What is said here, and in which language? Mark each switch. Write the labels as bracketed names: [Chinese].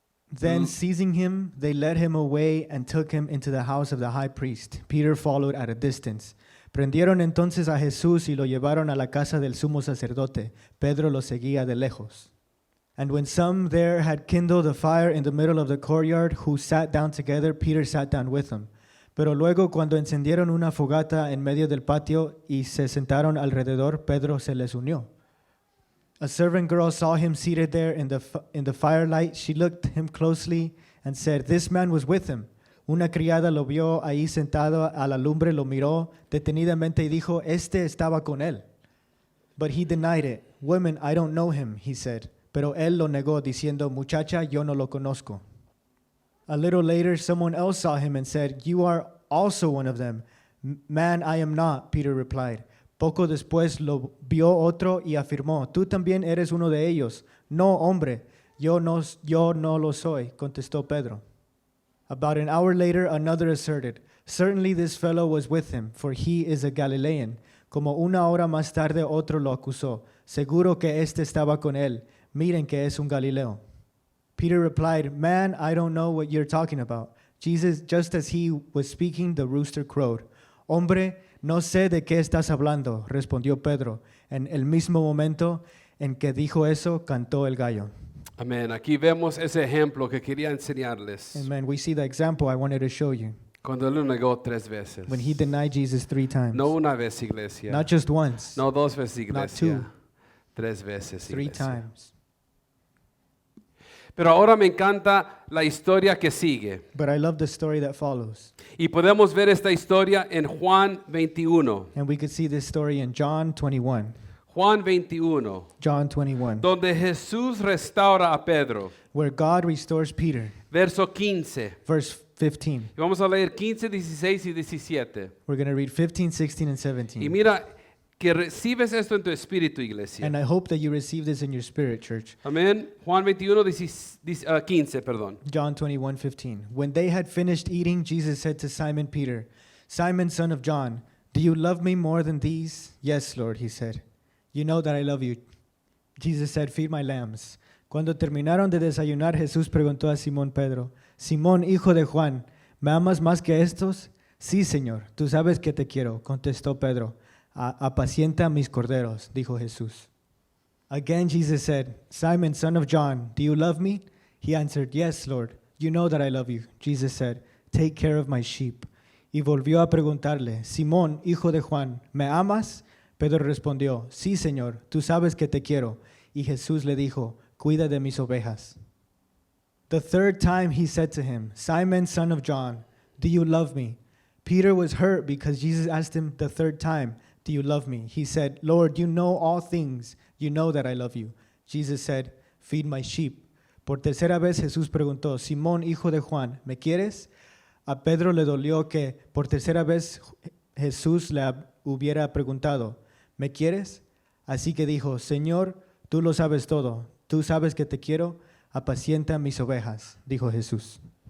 [English] Then seizing him, they led him away and took him into the house of the high priest. Peter followed at a distance. [Spanish] Prendieron entonces a Jesús y lo llevaron a la casa del sumo sacerdote. Pedro lo seguía de lejos. [English] And when some there had kindled a fire in the middle of the courtyard, who sat down together, Peter sat down with them. [Spanish] Pero luego cuando encendieron una fogata en medio del patio y se sentaron alrededor, Pedro se les unió. [English] A servant girl saw him seated there in the firelight. She looked him closely and said, "This man was with him." [Spanish] Una criada lo vio ahí sentado a la lumbre, lo miró detenidamente y dijo, "Este estaba con él." [English] But he denied it. "Women, I don't know him," he said. [Spanish] Pero él lo negó diciendo, "Muchacha, yo no lo conozco." [English] A little later, someone else saw him and said, "You are also one of them." "Man, I am not," Peter replied. [Spanish] Poco después lo vio otro y afirmó, "Tú también eres uno de ellos." "No, hombre, yo no lo soy," contestó Pedro. [English] About an hour later, another asserted, "Certainly this fellow was with him, for he is a Galilean." [Spanish] Como una hora más tarde, otro lo acusó, "Seguro que este estaba con él. Miren que es un Galileo." [English] Peter replied, "Man, I don't know what you're talking about." Just as he was speaking, the rooster crowed. [Spanish] "Hombre, no sé de qué estás hablando," respondió Pedro. En el mismo momento en que dijo eso, cantó el gallo. Amén. Aquí vemos ese ejemplo que quería enseñarles. [English] Amen. We see the example I wanted to show you. [Spanish] Cuando él lo negó 3 veces. [English] When he denied Jesus 3 times. [Spanish] No una vez, iglesia. [English] Not just once, [Spanish] No 2 veces, iglesia. [English] two. [Spanish] 3 veces, [English] 3 [Spanish] iglesia. [English] times. [Spanish] Pero ahora me encanta la historia que sigue. [English] But I love the story that follows. [Spanish] Y podemos ver esta historia en Juan 21. [English] And we could see this story in John 21. [Spanish] Juan 21. [English] John 21. [Spanish] Donde Jesús restaura a Pedro. [English] Where God restores Peter. [Spanish] Verso 15. [English] Verse 15. [Spanish] Y vamos a leer 15, 16 y 17. [English] We're going to read 15, 16, and [Spanish] Y [English] 17. [Spanish] mira que recibes esto en tu espíritu, iglesia. [English] And I hope that you receive this in your spirit, church. [Spanish] Amén. Juan 21, 15, perdón. [English] John 21, 15. When they had finished eating, Jesus said to Simon Peter, "Simon, son of John, do you love me more than these?" "Yes, Lord," he said. "You know that I love you." Jesus said, "Feed my lambs." [Spanish] Cuando terminaron de desayunar, Jesús preguntó a Simón Pedro, Simón, hijo de Juan, ¿me amas más que estos? Sí, Señor, tú sabes que te quiero, contestó Pedro. Apacienta mis corderos, dijo Jesús. [English] Again Jesus said, Simon, son of John, do you love me? He answered, Yes, Lord, you know that I love you. Jesus said, Take care of my sheep. Y volvió a preguntarle, Simón, hijo de Juan, ¿me amas? Pedro respondió, Sí, Señor, tú sabes que te quiero. Y Jesús le dijo, Cuida de mis ovejas. The third time he said to him, Simon, son of John, do you love me? Peter was hurt because Jesus asked him the third time, Do you love me? He said, Lord, you know all things. You know that I love you. Jesus said, Feed my sheep. [Spanish] Por tercera vez Jesús preguntó, Simón, hijo de Juan, ¿me quieres? A Pedro le dolió que por tercera vez Jesús le hubiera preguntado, ¿me quieres? Así que dijo, Señor, tú lo sabes todo. Tú sabes que te quiero. Apacienta mis ovejas, dijo Jesús.